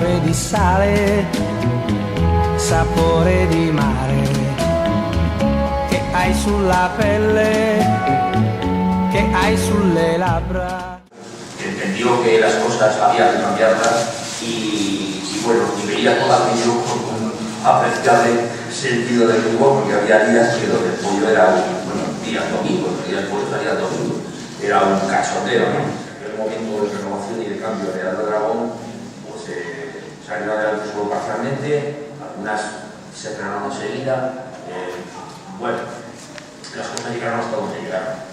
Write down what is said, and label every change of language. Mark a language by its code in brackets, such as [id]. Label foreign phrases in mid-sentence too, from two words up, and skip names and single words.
[it] di sale, sapore di mare, che hai sulla pelle, que hay sulle labbra. [es] Entendió que las cosas había que cambiarlas y bueno, y veía todo aquello con un apreciable sentido del humor, porque había días que lo del pollo era días domingos, el día del pollo salía domingo, era un cachondeo, ¿no? En el momento de renovación y de cambio de Aldo Dragón, pues salieron adelante solo parcialmente, algunas se frenaron enseguida, bueno, las cosas llegaron hasta donde llegaron.